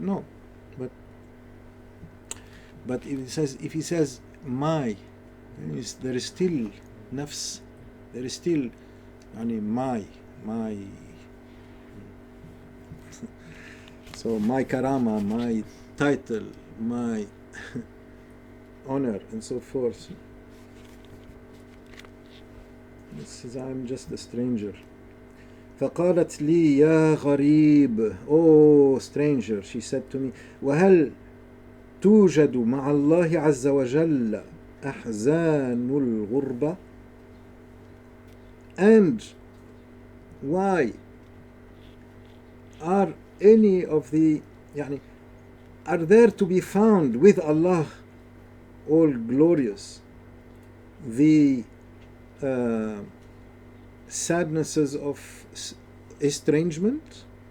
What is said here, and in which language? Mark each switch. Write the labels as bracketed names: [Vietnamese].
[English] No, but if he says my, there is still nafs, there is still my. So my karama, my title, my honor, and so forth. He says, I'm just a stranger. [Arabic] فقالت لي يا غريب, [English] oh stranger, she said to me, [Arabic] وهل توجد مع الله عز وجل أحزان الغربة? [English] And why are any of the, are there to be found with Allah all glorious the sadnesses of estrangement?